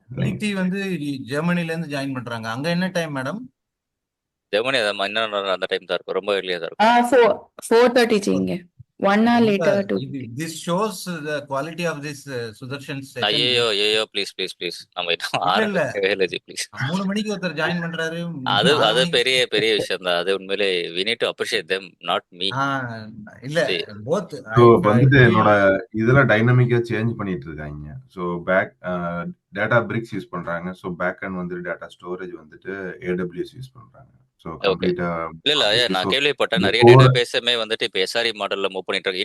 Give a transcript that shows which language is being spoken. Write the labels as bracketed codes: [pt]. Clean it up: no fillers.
[ta] Pretty வந்து ஜெர்மனில இருந்து join பண்றாங்க. அங்க என்ன டைம் மேடம்? ஜெர்மனி அந்த டைம் தான் இருக்கும், ரொம்ப early தான் இருக்கும். 4:30 இங்க 1 hour later to [en] this shows the quality of this Sudarshan session. [ta] ஐயோ ப்ளீஸ் நம்ம ஆரம்பிக்கவே இல்லை ஜி, ப்ளீஸ். 3 மணிக்கு ஒருத்தர் ஜாயின் பண்றாரு. அது பெரிய விஷயம் தான். அது உண்மையிலே [en] we need to appreciate them, not me. [ta] இல்ல both. சோ வந்து என்னோட இதெல்லாம் டைனமிக்கா சேஞ்ச் பண்ணிட்டு இருக்காங்க. So back data BRICS use பண்றாங்க. சோ பேக் அண்ட் வந்து டேட்டா ஸ்டோரேஜ் வந்துட்டு AWS யூஸ் பண்றாங்க. சோ கம்ப்ளீட்டா இல்ல நான் கேள்விப்பட்டேன் நிறைய டேட்டா பேஸுமே வந்துட்டு இப்போ SRE மாடல்ல மூவ் பண்ணிட்டு இருக்கு.